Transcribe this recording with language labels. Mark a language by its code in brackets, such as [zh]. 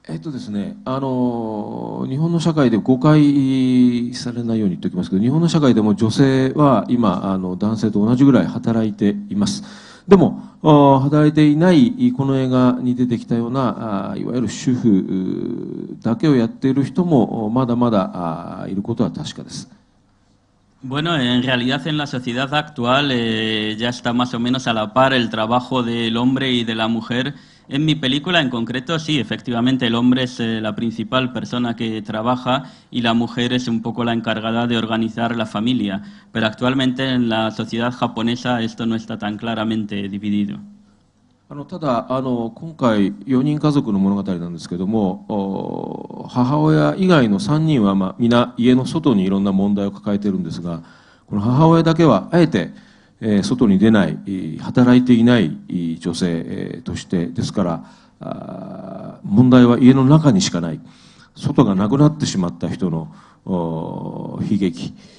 [ja] ですね、日本の社会で誤解されないように言っておきますけど、日本の社会でも女性は今男性と同じぐらい働いています。でも働いていないこの映画に出てきたようないわゆる主婦だけをやっている人もまだまだいることは確かです。 [es] Bueno, en realidad en la sociedad actual ya está más o menos a la par el trabajo del hombre y de la mujer. En mi película en concreto, sí, efectivamente el hombre es la principal persona que trabaja y la mujer es un poco la encargada de organizar la familia. Pero actualmente en la sociedad japonesa esto no está tan claramente dividido. [ja] ただ今回4人家族の物語なんですけども、母親以外の3人は皆家の外にいろんな問題を抱えているんですが、この母親だけはあえて外に出ない働いていない女性として、ですから問題は家の中にしかない、外がなくなってしまった人の悲劇、